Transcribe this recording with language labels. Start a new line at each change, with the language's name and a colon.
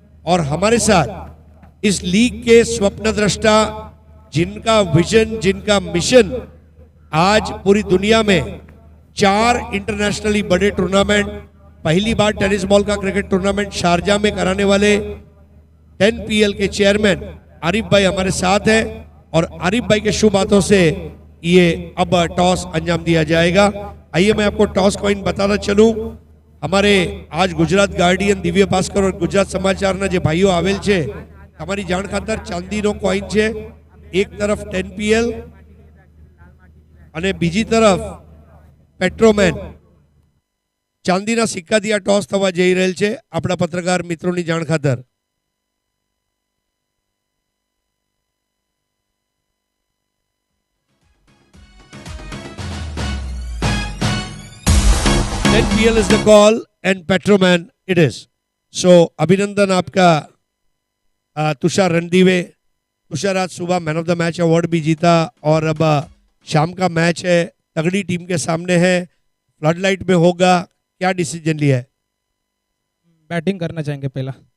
Hindi: और हमारे साथ इस लीग के स्वप्न दृष्टा, जिनका विजन, जिनका मिशन आज पूरी दुनिया में 4 इंटरनेशनली बड़े टूर्नामेंट, पहली बार टेनिस बॉल का क्रिकेट टूर्नामेंट शारजा में कराने वाले 10 PL के चेयरमैन आरिफ भाई हमारे साथ हैं और आरिफ भाई के शुभ हाथों से ये अब टॉस अंजाम दिया जाएगा। आइए मैं आपको टॉस कॉइन बताना चलूं। हमारे आज
Gujarati: गुजरात गार्डियन दिव्य भास्कर और गुजरात समाचार जे भाईओ आवेल छे તમારી જાણ ખાતર ચાંદીનો કોઈન છે, એક તરફ 10 PL અને બીજી તરફ પેટ્રોમેન ચાંદીના સિક્કાથી આ ટોસ થવા જઈ રહેલ છે। આપણા પત્રકાર મિત્રોની જાણ ખાતર
English: PL is the call and Petroman it is.
Hindi: So अभिनंदन आपका तुषार रणदीवे। तुषार आज सुबह man of the match award भी जीता और अब शाम का मैच है, तगड़ी टीम के सामने है, फ्लडलाइट में होगा, क्या डिसीजन लिया है? बैटिंग करना चाहेंगे पहला।